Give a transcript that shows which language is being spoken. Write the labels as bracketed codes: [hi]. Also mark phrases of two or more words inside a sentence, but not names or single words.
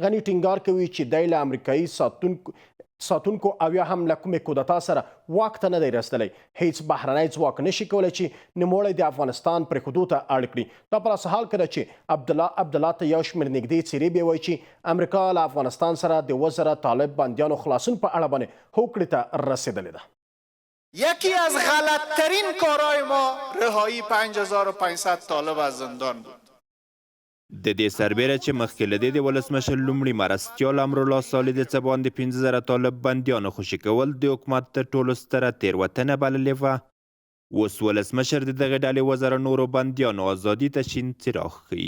[ps] غني ټینګار کوي چې دی له امریکایي ساتونکو او یا هم له کومې کودتا سره واک ته نه دی رسېدلی. هیڅ بهرنی ځواک نشي کولی چې نوموړی د افغانستان پرېښودو ته اړ کړي. دا په داسې حال کې ده چې عبدالله ته یو شمېر نږدې څېرې بیا وایي چې امریکا له افغانستان سره د 2,000 طالب بندیانو خلاصون په اړه باندې هوکړې ته رسېدلې ده. [fa] یکی از غلطترین کارهای ما رهایی 5500 طالب از زندان بود. [ps] د دې سربیره چې مخکې له دې د ولسمشر لومړي مرستیال امرالله صالح د څه باندې 15,000 طالب بندیانو خوشي کول د حکومت تر ټولو ستره تېروتنه بللې وه. اوس ولسمشر د دغې ډلې 2,000 نورو بندیانو ازادي ته شین څراغ ښیي.